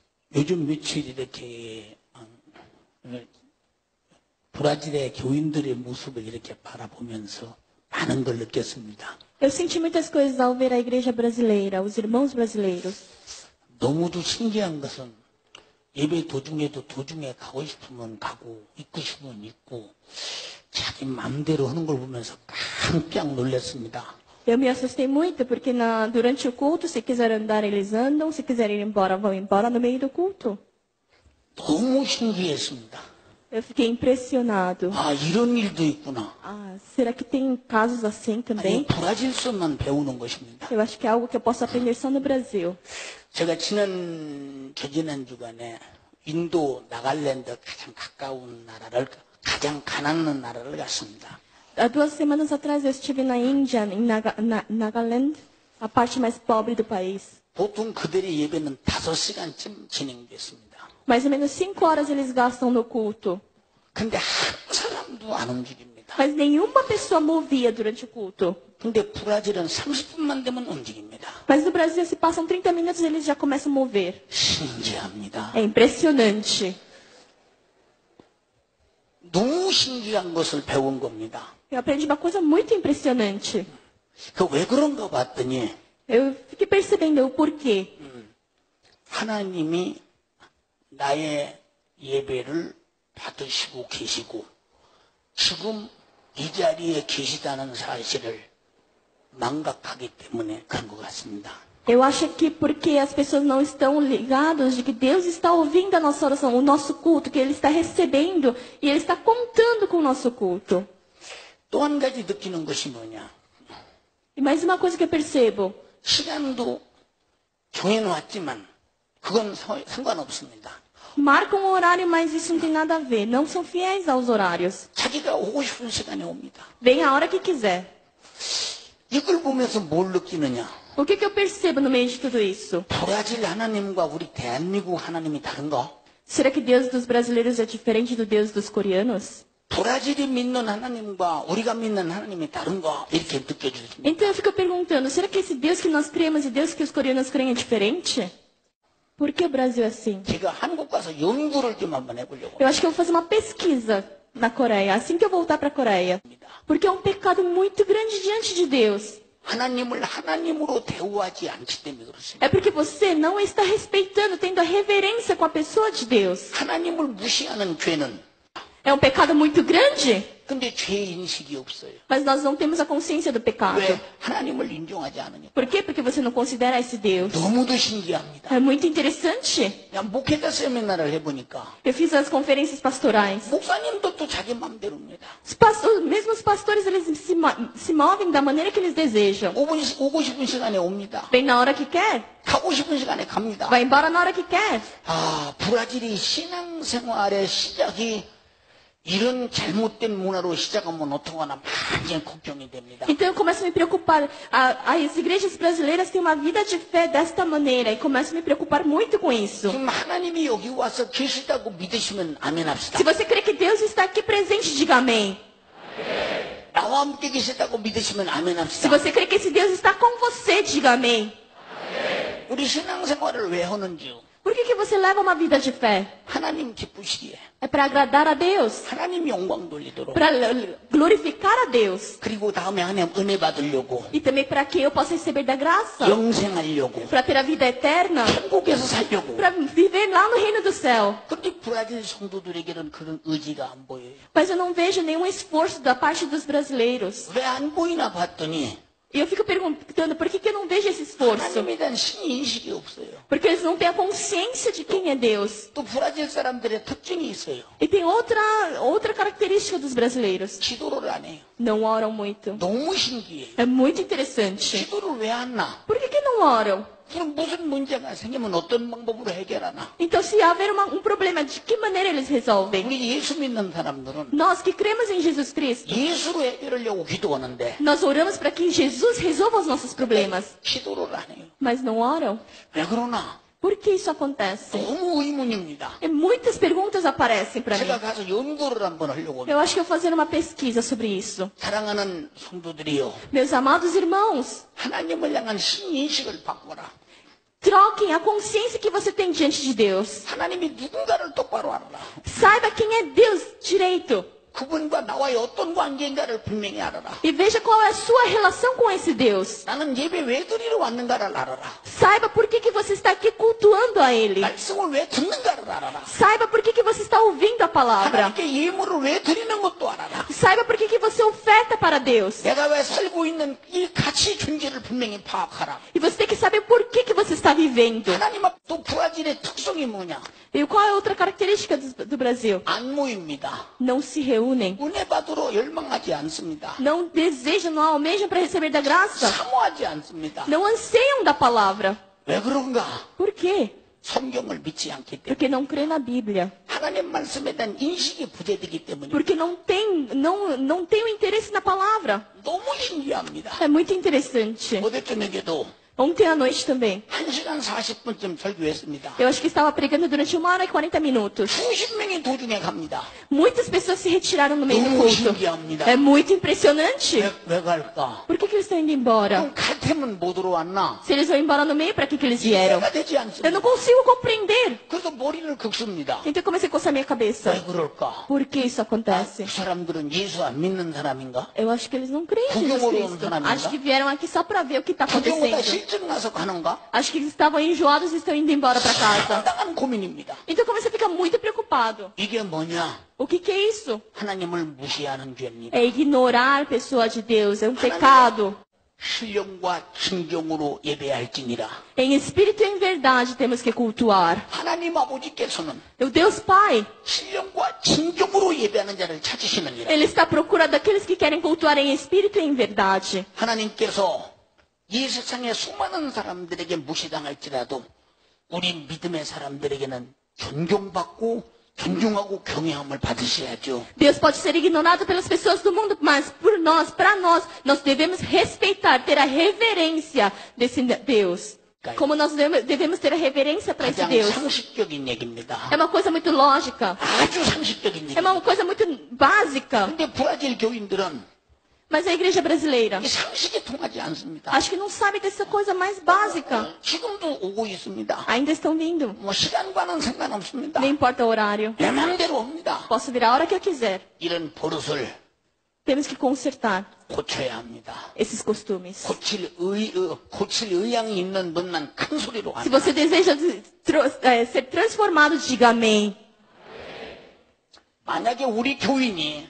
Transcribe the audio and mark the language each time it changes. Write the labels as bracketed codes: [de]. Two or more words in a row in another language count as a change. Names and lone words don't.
[ko] 요즘 며칠 이렇게 브라질의 교인들의 모습을 이렇게 바라보면서 많은 걸 느꼈습니다. [pt] Eu senti muitas coisas ao ver a igreja brasileira, os irmãos brasileiros. [ko] 너무도 신기한 것은 예배 도중에도 도중에 가고 싶으면 가고 있고 싶으면 있고 자기 마음대로 하는 걸 보면서 깜짝 놀랐습니다. [pt] Eu me assustei muito porque durante o culto, se quiser andar, eles andam, se quiserem ir embora, vão embora no meio do culto. [ko] 너무 신기했습니다. [pt] Eu fiquei impressionado. [ko] 아, 이런 일도 있구나. [pt] Ah, será que tem casos assim [ko] 아니, [pt] também? [ko] 브라질서만 배우는 것입니다. [pt] Eu acho que é algo que eu posso aprender só no Brasil. [ko] 제가 저지난 주간에 인도 나갈랜드 가장 가까운 나라를, 가장 가난한 나라를 갔습니다. [pt] Há 2 semanas atrás eu estive na Índia, em Nagaland, a parte mais pobre do país. [ko] 보통 그들의 예배는 5시간쯤 진행됐습니다. [pt] Mais ou menos 5 horas eles gastam no culto. [ko] 근데 한 사람도 안 움직입니다. [pt] Mas nenhuma pessoa movia durante o culto. [ko] 근데 브라질은 30분만 되면 움직입니다. [pt] Mas no Brasil, se passam 30 minutos, eles já começam a mover. [ko] 신기합니다. [pt] É impressionante. [ko] 너무 신기한 것을 배운 겁니다. [pt] Eu aprendi uma coisa muito impressionante. [ko] 그 왜 그런가 봤더니 [pt] Eu fiquei percebendo o porquê. [ko] 하나님이 나의 예배를 받으시고 계시고 지금 이 자리에 계시다는 사실을 망각하기 때문에 그런 것 같습니다. [pt] Eu acho que porque as pessoas não estão ligadas de que Deus está ouvindo a nossa oração, o nosso culto, que Ele está recebendo e Ele está contando com o nosso culto. [ko] 또 한 가지 느끼는 것이 뭐냐? [pt] E mais uma coisa que eu percebo. [ko] 시간도 정해놓았지만 그건 상관없습니다. [pt] Marcam um horário, mas isso não tem nada a ver. Não são fiéis aos horários. [ko] 자기가 오고 싶은 시간에 옵니다. [pt] Vem a hora que quiser. [ko] 이걸 보면서 뭘 느끼느냐? [pt] O que eu percebo no meio de tudo isso? [ko] 브라질 하나님과 우리 대한민국 하나님이 다른가? [pt] Será que Deus dos brasileiros é diferente do Deus dos coreanos? [ko] 브라질이 믿는 하나님과 우리가 믿는 하나님이 다른가? 이렇게 느껴집니다. [pt] Então eu fico perguntando, será que esse Deus que nós cremos e Deus que os coreanos creem é diferente? Por que o Brasil é assim? [ko] 제가 한국 가서 연구를 좀 한번 해보려고 [pt] Eu acho que eu vou fazer uma pesquisa na Coreia, assim que eu voltar para a Coreia. [ko] 합니다. [pt] Porque é um pecado muito grande diante de Deus. [ko] 하나님을 하나님으로 대우하지 않기 때문에 그렇습니다. [pt] É porque você não está respeitando, tendo a reverência com a pessoa de Deus. [ko] 하나님을 무시하는 죄는 [pt] É um pecado muito grande, [ko] 근데 죄 인식이 없어요. [pt] mas nós não temos a consciência do pecado. [ko] 왜? 하나님을 인정하지 않으니까. [pt] Por quê? Porque você não considera esse Deus. [ko] 너무도 신기합니다. [pt] É muito interessante. [ko] 그냥 목회자 세미나를 해보니까 [pt] Eu fiz as conferências pastorais. [ko] 목사님도 또 자기 마음대로입니다. [pt] Mesmo os pastores, eles se movem da maneira que eles desejam. [ko] 오고 싶은 시간에 옵니다. [pt] Vem na hora que quer, [ko] 가고 싶은 시간에 갑니다. [pt] vai embora na hora que quer. [ko] 아, 브라질이 신앙생활의 시작이 이런 잘못된 문화로 시작하면 어떡하나 많이 걱정이 됩니다. [pt] Então eu começo a me preocupar. As igrejas brasileiras têm uma vida de fé desta maneira e começo a me preocupar muito com isso. [ko] 지금 하나님이 여기 와서 계시다고 믿으시면 아멘 합시다. [pt] Se você crê que Deus está aqui presente, diga amém. [ko] 나와 함께 계시다고 믿으시면 아멘 [pt] Se [ko] 합시다. [pt] você crê que esse Deus está com você, diga amém. [ko] 우리 신앙생활을 왜 하는지 [pt] Por que você leva uma vida de fé? [ko] 하나님 기쁘시기에 [pt] É para agradar a Deus, [ko] 하나님 영광 돌리도록 [pt] para glorificar a Deus. [ko] 그리고 다음에 하나님 은혜 받으려고 [pt] E também para que eu possa receber da graça. [ko] 영생하려고 [pt] Para ter a vida eterna. [ko] 천국에서 살려고 [pt] Para viver lá no reino do céu. [ko] 그런데 브라질 성도들에게는 그런 의지가 안 보여요. [pt] Mas eu não vejo nenhum esforço da parte dos brasileiros. [ko] 왜 안 보이나 봤더니 [pt] E eu fico perguntando, por que eu não vejo esse esforço? [ko] 하나님에 대한 신인식이 없어요. [pt] Porque eles não têm a consciência de quem é Deus. [ko] 또 브라질 사람들의 특징이 있어요. [pt] E tem outra característica dos brasileiros. [ko] 기도를 안 해요. [pt] Não oram muito. [ko] 너무 신기해요. [pt] É muito interessante. [ko] 기도를 왜 안 나? [pt] Por que não oram? [ko] 그럼 무슨 문제가 생기면 어떤 방법으로 해결하나? [pt] Então, se haver um problema, de que maneira eles resolvem? [ko] 우리 예수 믿는 사람들은 [pt] Nós que cremos em Jesus Cristo, [ko] 예수로 해결하려고 기도하는데 [pt] nós oramos para que Jesus resolva os nossos problemas. [ko] 기도를 안 해요. [pt] Mas não oram? [ko] 왜 그러나? [pt] Por que isso acontece? [ko] 너무 의문입니다. [pt] E muitas perguntas aparecem para mim. [ko] 제가 가서 연구를 한번 하려고 합니다. [pt] Eu acho que eu vou fazer uma pesquisa sobre isso. [ko] 사랑하는 성도들이요. [pt] Meus amados irmãos, [ko] 하나님을 향한 신인식을 바꿔라. [pt] Troquem a consciência que você tem diante de Deus. [ko] 하나님이 누군가를 똑바로 알아라. [pt] Saiba quem é Deus direito. [ko] 그분과 나와의 어떤 관계인가를 분명히 알아라. [pt] E veja qual é a sua relação com esse Deus. [ko] 나는 예배 왜 드리러 왔는가를 알아라. [pt] Saiba por que você está aqui cultuando a Ele. [ko] 말씀을 왜 듣는가를 알아라. [pt] Saiba por que você está ouvindo a palavra. [ko] 하나님께 예물을 왜 드리는 것도 알아라. [pt] Saiba por que você oferta para Deus. [ko] 내가 왜 살고 있는 이 가치 존재를 분명히 파악하라. [pt] E você tem que saber por que você está vivendo. [ko] 하나님 앞 또 브라질의 특성이 뭐냐? [pt] E qual é outra característica do Brasil? [ko] 안 모입니다. [pt] Não se reúnem. [ko] 은혜 받으러 열망하지 않습니다. [pt] Não desejam, não almejam para receber da graça. [ko] 사모하지 않습니다. [pt] Não anseiam da palavra. [ko] 왜 그런가? [pt] Por quê? [ko] 성경을 믿지 않기 때문에. [pt] Porque não crê na Bíblia. [ko] 하나님 말씀에 대한 인식이 부재되기 때문에. [pt] Porque não tem o interesse na palavra. [ko] 너무 신기합니다. [pt] É muito interessante. [ko] 어제 저녁에도 [pt] Ontem à noite também. [ko] 1시간 40분쯤 설교했습니다. [pt] Eu acho que estava pregando durante 1h40 minutos. [ko] 수십 명이 도중에 갑니다. [pt] Muitas pessoas se retiraram no meio do [ko] 너무 [pt] culto. [ko] 신기합니다. [pt] É muito impressionante. [ko] 왜 갈까? [pt] Por que eles estão indo embora? [ko] 그럼 갈 테면 못 들어왔나? [pt] Se eles vão embora no meio, para que eles vieram? [ko] 이해가 되지 [pt] Eu [ko] 않습니다. [pt] não consigo compreender. [ko] 그래서 머리를 긁습니다. [pt] Então eu comecei a coçar minha cabeça. [ko] 왜 그럴까? [pt] Por que isso acontece? [ko] 그 사람들은 예수 안 믿는 사람인가? [pt] Eu acho que eles não creem em Jesus Cristo. Acho que vieram aqui só para ver o que está [ko] 구경보다 [pt] acontecendo. [ko] 실증 나서 가는가? [pt] Acho que eles estavam enjoados e estão indo embora para casa. [ko] 상당한 고민입니다. [pt] Então eu comecei a ficar muito preocupado. [ko] 이게 뭐냐? [pt] O que é isso? [ko] 하나님을 무시하는 죄입니다. [pt] É ignorar a pessoa de Deus. É um pecado. [ko] 신령과 진경으로 예배할지니라. [pt] Em espírito e em verdade temos que cultuar. [ko] 하나님 아버지께서는 [pt] O Deus Pai, [ko] 신령과 진경으로 예배하는 자를 찾으시느니라. [pt] Ele está procurando aqueles que querem cultuar em espírito e em verdade. [ko] 하나님께서 이 세상의 수많은 사람들에게 무시당할지라도 우리 믿음의 사람들에게는 존경받고 존중하고 경외함을 받으셔야죠. [pt] Deus pode ser ignorado pelas pessoas do mundo, mas por nós, para nós devemos respeitar, ter a reverência desse Deus. Como nós devemos ter a reverência para esse [ko] 가장 [pt] Deus. [ko] 상식적인 얘기입니다. [pt] É uma coisa muito lógica. [ko] 아주 상식적인 [pt] É [ko] 얘기입니다. [pt] uma coisa muito básica. [ko] 근데 브라질 교인들은 [pt] Mas a igreja brasileira, [ko] 이 상식이 통하지 않습니다. [pt] acho que não sabe dessa coisa mais básica. [ko] 지금도 오고 있습니다. [pt] Ainda estão vindo. [ko] 뭐 시간과는 상관없습니다. [pt] Não importa o horário. [ko] 내 마음대로 옵니다. [pt] Posso vir a hora que eu quiser. [ko] 이런 버릇을 [pt] Temos que consertar [ko] 고쳐야 합니다. [pt] esses costumes. [ko] 고칠 의향이 있는 분만 큰 소리로 [pt] Se [ko] 합니다. [pt] você deseja ser transformado, diga amém. [ko] 만약에 우리 교인이